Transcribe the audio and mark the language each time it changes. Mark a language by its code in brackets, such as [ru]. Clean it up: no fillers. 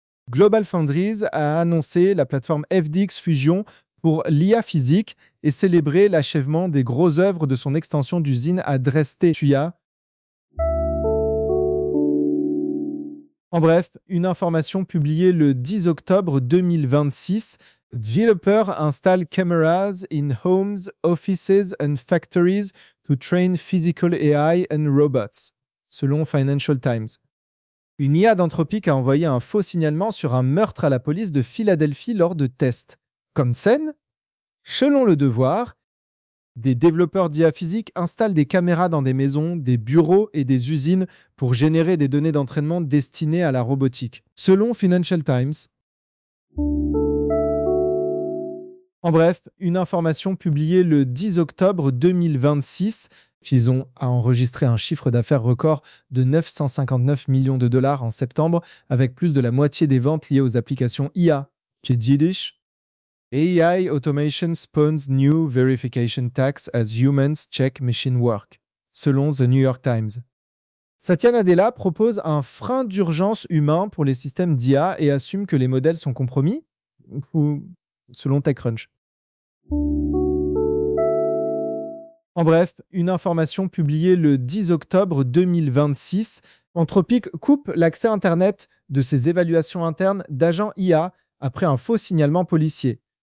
[fr] GlobalFoundries a annoncé la plateforme FDX Fusion pour l'IA physique et célébrer l'achèvement des gros œuvres de son extension d'usine à Dresde, Tuya. En bref, une information publiée le 10 octobre 2026, [en] Developers install cameras in homes, offices and factories to train physical AI and robots, selon Financial Times. [fr] Une IA d'Anthropic a envoyé un faux signalement sur un meurtre à la police de Philadelphie lors de tests. Comme scène, selon Le Devoir, des développeurs d'IA physique installent des caméras dans des maisons, des bureaux et des usines pour générer des données d'entraînement destinées à la robotique, selon Financial Times. En bref, une information publiée le 10 octobre 2026, Fison a enregistré un chiffre d'affaires record de 959 millions de dollars en septembre, avec plus de la moitié des ventes liées aux applications IA. Qu'est-ce que tu dis ? [en] AI automation spawns new verification tax as humans check machine work, selon The New York Times. [fr] Satya Nadella propose un frein d'urgence humain pour les systèmes d'IA et assume que les modèles sont compromis, ou selon TechCrunch. En bref, une information publiée le 10 octobre 2026, Anthropic coupe l'accès Internet de ses évaluations internes d'agents IA après un faux signalement policier.